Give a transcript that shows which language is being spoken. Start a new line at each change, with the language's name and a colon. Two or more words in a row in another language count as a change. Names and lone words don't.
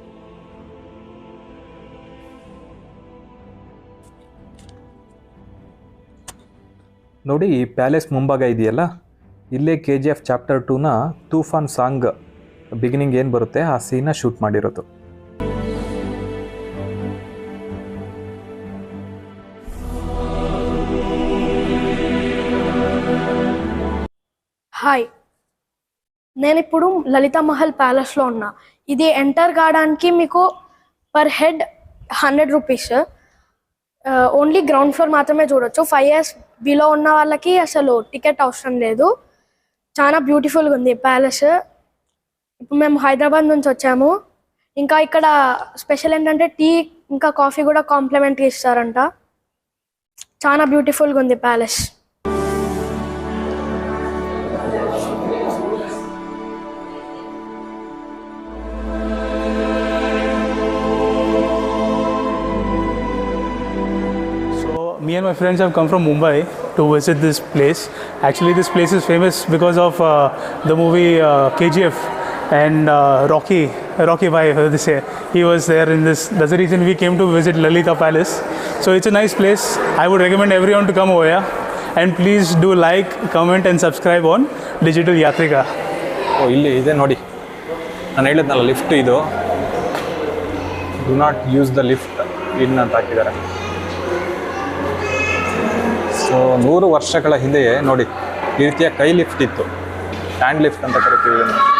Kannada: ನೋಡಿ ಈ ಪ್ಯಾಲೇಸ್ ಮುಂಭಾಗ ಇದೆಯಲ್ಲ, ಇಲ್ಲೇ KGF ಚಾಪ್ಟರ್ 2ನ ತೂಫಾನ್
English: song beginning
Kannada: ಏನು ಬರುತ್ತೆ ಆ ಸೀನ ಶೂಟ್ ಮಾಡಿರೋದು.
Telugu: హాయ్, నేను ఇప్పుడు లలిత మహల్ ప్యాలెస్లో ఉన్నా. ఇది ఎంటర్ కావడానికి మీకు
English: per head
Telugu: 100
English: rupees. only ground floor
Telugu: మాత్రమే చూడొచ్చు. 5
English: years below
Telugu: ఉన్న వాళ్ళకి అసలు టికెట్ అవసరం లేదు. చాలా బ్యూటిఫుల్గా ఉంది ప్యాలెస్. ఇప్పుడు మేము హైదరాబాద్ నుంచి వచ్చాము. ఇంకా ఇక్కడ స్పెషల్ ఏంటంటే టీ ఇంకా కాఫీ కూడా కాంప్లిమెంట్గా ఇస్తారంట. చాలా బ్యూటిఫుల్గా ఉంది ప్యాలెస్.
English: Me and my friends have come from Mumbai to visit this place. Actually, this place is famous because of the movie KGF and Rocky Bhai, they say. He was there in this. That's the reason we came to visit Lalita Palace. So it's a nice place. I would recommend everyone to come over here. And please do like, comment and subscribe on Digital Yatrika.
Kannada: ಓ ಇಲ್ಲಿ ಇದೆ ನೋಡಿ, ನಾನು ಹೇಳಿದ್ನಲ್ಲ ಲಿಫ್ಟ್ ಇದು.
English: do not use the lift in
Kannada: ಅಂತ ಹಾಕಿದ್ದಾರೆ. ಸೊ 100 ವರ್ಷಗಳ ಹಿಂದೆಯೇ ನೋಡಿ ಈ ರೀತಿಯ ಕೈ ಲಿಫ್ಟ್ ಇತ್ತು,
English: hand lift
Kannada: ಅಂತ ಕರಿತೀವಿ ಇದನ್ನು.